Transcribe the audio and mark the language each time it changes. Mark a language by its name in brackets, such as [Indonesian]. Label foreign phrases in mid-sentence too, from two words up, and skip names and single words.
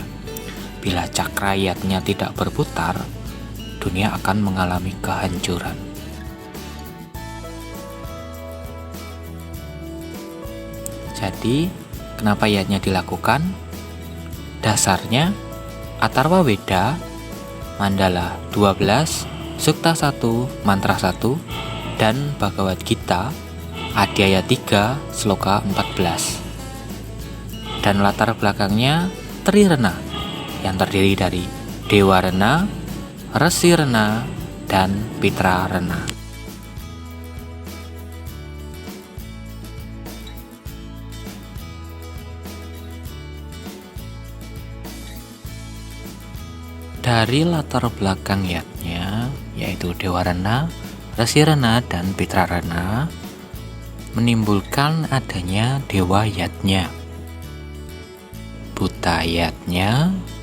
[Indonesian] Bila cakra yatnya tidak berputar, dunia akan mengalami kehancuran. Jadi, kenapa yatnya dilakukan? Dasarnya Atharva Weda Mandala 12 Sukta 1 Mantra 1 dan Bhagavad Gita Adhyaya 3 Sloka 14. Dan latar belakangnya Trirena yang terdiri dari Dewa Rena, Resi Rena, dan Pitra Rena. Dari latar belakang yatnya, yaitu Dewa Rena, Resi Rena, dan Pitra Rena, menimbulkan adanya Dewa Yatnya, Bhuta Yatnya,